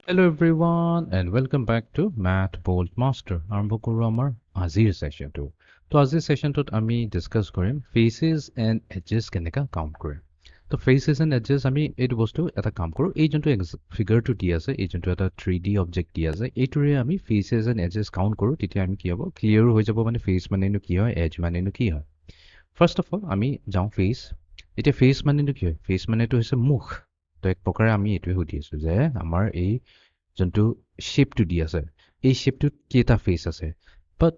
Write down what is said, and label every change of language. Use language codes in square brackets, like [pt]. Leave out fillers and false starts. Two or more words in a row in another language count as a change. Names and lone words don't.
[en] Hello everyone and welcome back to Math Bold Master. [as] আৰম্ভ কৰোঁ আমাৰ আজিৰ সেশনটো। তো আজিৰ সেশনটোত আমি ডিসকাস কৰিম [en] faces and edges [as] কেনেকা কাউন্ট কৰে। তো [en] faces and edges [as] আমি এইটো বস্তু এটা কাম কৰোঁ। এই যোনটো ফিগাৰটো দি আছে, এই যোনটো এটা 3D অবজেক্ট দি আছে, এইটোৰে আমি [en] faces and edges [as] কাউন্ট কৰোঁ। তেতিয়া আমি কি হ'ব ক্লিয়াৰ হৈ যাব মানে face মানেনো কি হয়, edge মানেনো কি হয়। [en] first of all [as] আমি যাওঁ face। এতিয়া face মানেনো কি হয়? face মানেটো হৈছে মুখ। তো এক প্ৰকাৰে আমি এইটোৱে সুধি আছোঁ যে আমাৰ এই যোনটো শ্বেপটো দি আছে এই শ্বেপটোত কেইটা ফেচ আছে বাট